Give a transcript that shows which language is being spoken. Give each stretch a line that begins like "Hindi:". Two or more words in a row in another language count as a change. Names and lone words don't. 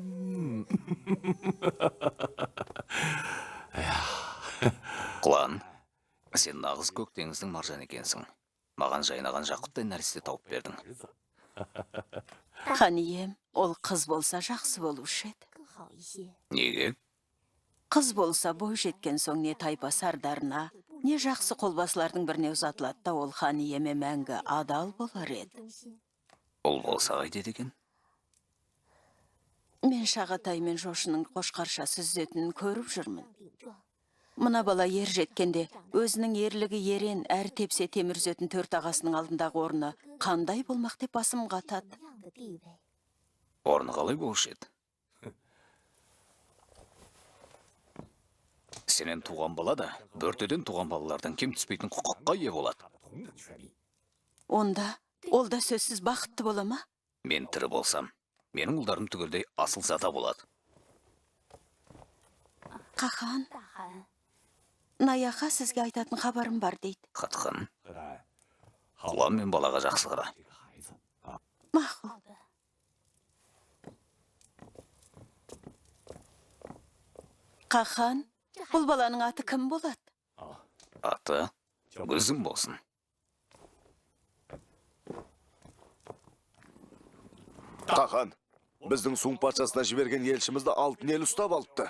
Kazakh: Құлан, сен нағыз көк теңіздің маржаны екенсің. Маған жайнаған жақұттай нәресте тауып бердің. Хан ием, ол қыз болса жақсы болушы еді.
Chinese: 更好一些。
Kazakh: Неге? Қыз болса бой жеткен соң не тайпа сардарына, не жақсы қолбасылардың біріне ұзатылады да ол хан иеме мәңгі адал болар еді.
Chinese: 忠心。
Kazakh: Ол болса қайтеді екен? Мен Шағатай мен Жошының қошқарша сүзетінін көріп жүрмін.
Chinese: 顶撞，
Kazakh: Мына бала ер жеткенде өзінің ерлігі ерен әр тепсе темір үзетін төрт ағасының алдындағы орны қандай болмақ деп басым қатады.
Chinese: 同样的地位。
Kazakh: Орны қалай болушы еді? Сенен туған бала да, бөртеден туған балалардан кем түспейтін құқыққа ие болады.
Chinese: 同等权利。
Kazakh: Онда, ол да сөзсіз бақытты бола ма? Мен тірі болсам, менің ұлдарым түгелдей асыл зата болады. Қахан,
Chinese: 大汗，
Kazakh: Наяқа сізге айтатын хабарым бар дейді. Қатқан,
Chinese: 何丹，
Kazakh: құлан мен балаға жақсы қара.
Chinese: 这个孩子啊，
Kazakh: Мақұл.
Chinese: 好的。
Kazakh: Қахан, бұл баланың аты кім болады? 啊， Аты
Chinese: 叫
Kazakh: өзім болсын. Тахан, біздің Сун патшасына жіберген елшімізді алтын ел ұстап алыпты.